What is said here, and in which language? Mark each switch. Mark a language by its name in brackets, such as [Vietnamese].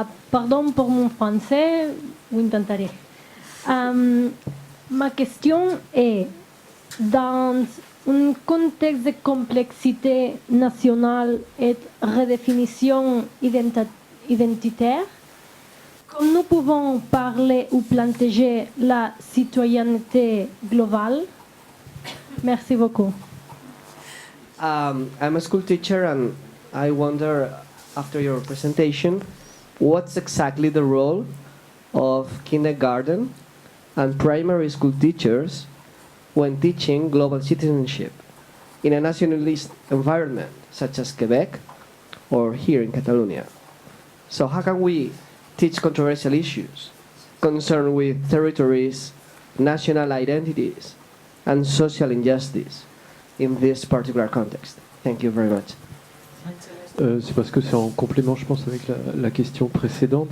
[French] Pardon pour mon français, vous intentarez. Ma question est, dans un contexte de complexité nationale et redéfinition identitaire, comme nous pouvons parler ou planter la citoyenneté globale? Merci beaucoup. [English] I'm a school teacher and I wonder, after your presentation, what's exactly the role of kindergarten and primary school teachers when teaching global citizenship in a nationalist environment such as Quebec or here in Catalonia? So how can we teach controversial issues concerned with territories, national identities, and social injustice in this particular context? Thank you very much. [French] C'est parce que c'est en complément, je pense, avec la question précédente.